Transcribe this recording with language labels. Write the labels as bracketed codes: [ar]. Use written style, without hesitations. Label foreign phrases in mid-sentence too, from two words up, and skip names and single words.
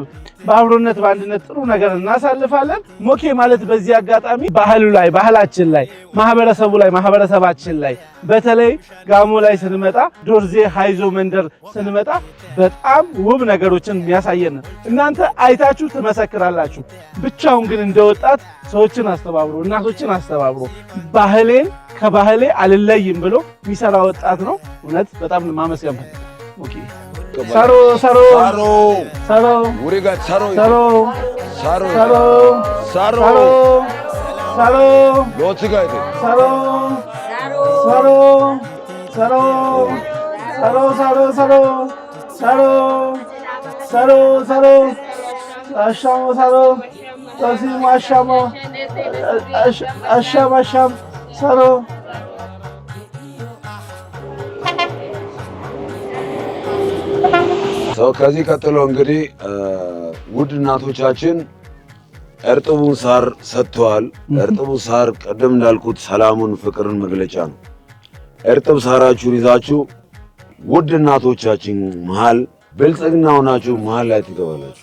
[am] በአብሮነት በአንድነት ጥሩ ነገር እናሳልፋለን። ሞኬ ማለት በዚህ አጋጣሚ ባህሉ ላይ ባህላችን ላይ ማህበረሰቡ ላይ ማህበረሰባችን ላይ በተለይ ጋሞ ላይ ስንመጣ ዶርዜ ሃይዞ መንደር ስንመጣ በጣም ውብ ነገሮችን የሚያሳየን እናንተ አይታችሁ ትመሰክራላችሁ። ብቻውን ግን እንደወጣት ሰዎችን አስተባብሮ እናቶችን አስተባብሮ ባህሌን ከባህሌ አልለይም ብሎ የሚሰራ ወጣት ነው። እውነት በጣም ማመስገን ኦኬ ሳሮ [gmv] ውሪጋ ሳሮ ሎትጋይቴ Saro, saro, saro, saro, saro, saro, saro, ashamo, saro, tasim ashamo, asham, asham, saro. [am] ሰው ከዚህ ቀጥሎ እንግዲህ ውድ እናቶቻችን እርጥቡን ሳር ሰጥተዋል። እርጥቡ ሳር ቀደም እንዳልኩት ሰላሙን፣ ፍቅርን መግለጫ ነው። እርጥብ ሳራችሁን ይዛችሁ ውድ እናቶቻችን መሃል ብልጽግና ሆናችሁ መሃል ላይ ትገባላችሁ።